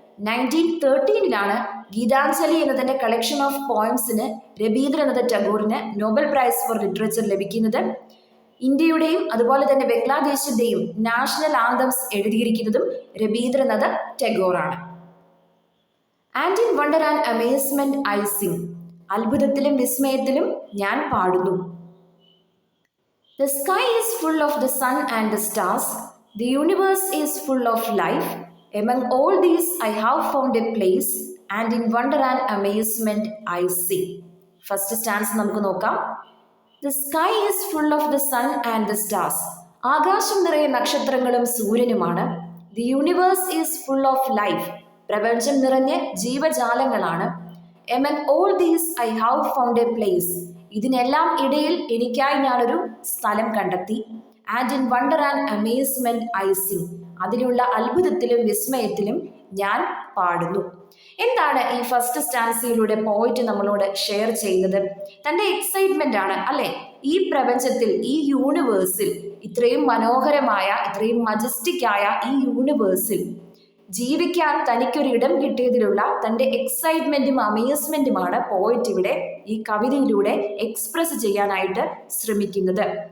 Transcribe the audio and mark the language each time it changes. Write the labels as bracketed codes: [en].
[ml] 1913 ഗീതാഞ്ജലി എന്നതിന്റെ collection of പോയംസിന് Rabindranath ടാഗോറിന് Nobel prize four literature ലഭിക്കുന്നത്. ഇന്ത്യയുടെയും അതുപോലെ തന്നെ ബംഗ്ലാദേശിന്റെയും നാഷണൽ ആന്തംസ് എഴുതിയിരിക്കുന്നതും രബീന്ദ്രനാഥ് ടാഗോർ ആണ്. [en] and in wonder and amazement I sing, [ml] അത്ഭുതത്തിലും വിസ്മയത്തിലും ഞാൻ പാടുന്നു. [en] The sky is full of the sun and the stars. The universe is full of life. Among all these I have found a place, and in wonder and amazement I sing. First stanza [ml] നമുക്ക് നോക്കാം. [en] The sky is full of the sun and the stars. [ml] ആകാശം നിറയെ നക്ഷത്രങ്ങളും സൂര്യനുമാണ്. [en] The universe is full of life. [ml] പ്രപഞ്ചം നിറഞ്ഞ ജീവജാലങ്ങളാണ്. [en] Among all these I have found a place. [ml] ഇതിനെല്ലാം ഇടയിൽ എനിക്കായി ഞാനൊരു സ്ഥലം കണ്ടെത്തി. [en] and in wonder and amazement I sing, [ml] അതിലുള്ള അത്ഭുതത്തിലും വിസ്മയത്തിലും ഞാൻ പാടുന്നു. എന്താണ് ഈ ഫസ്റ്റ് സ്റ്റാൻസിയിലൂടെ പോയിന്റ് നമ്മളോട് ഷെയർ ചെയ്യുന്നത്? തന്റെ എക്സൈറ്റ്മെന്റ് ആണ് അല്ലെ. ഈ പ്രപഞ്ചത്തിൽ, ഈ യൂണിവേഴ്സിൽ, ഇത്രയും മനോഹരമായ, ഇത്രയും മജസ്റ്റിക് ആയ ഈ യൂണിവേഴ്സിൽ ജീവിക്കാൻ തനിക്കൊരു ഇടം കിട്ടിയതിലുള്ള തൻ്റെ എക്സൈറ്റ്മെന്റും അമേസ്മെന്റുമാണ് പോയിറ്റ് ഇവിടെ ഈ കവിതയിലൂടെ എക്സ്പ്രസ് ചെയ്യാനായിട്ട് ശ്രമിക്കുന്നത്.